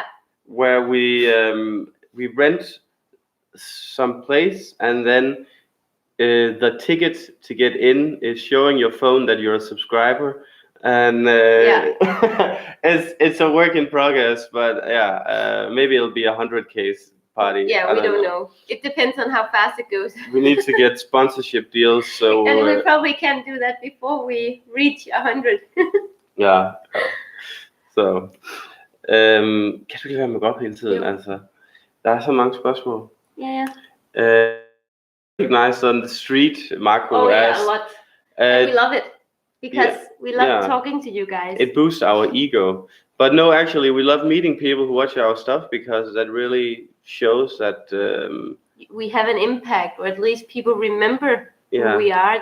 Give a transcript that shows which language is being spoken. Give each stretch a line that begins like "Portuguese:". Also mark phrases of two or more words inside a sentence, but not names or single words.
English: Where we rent some place and then the ticket to get in is showing your phone that you're a subscriber, and it's a work in progress. But maybe it'll be 100K party. Yeah, we don't know. It depends on how fast it goes. We need to get sponsorship deals. So and we probably can't do that before we reach 100.
Danish: Ja. Så kan du ikke være med op hele tiden? Altså, der er så mange spørgsmål.
English: Recognized on the street, Marco asked. A lot. And we love it because we love talking to you guys. It boosts our ego. But no, actually, we love meeting people who watch our stuff because that really shows that we have an impact, or at least people remember who we are.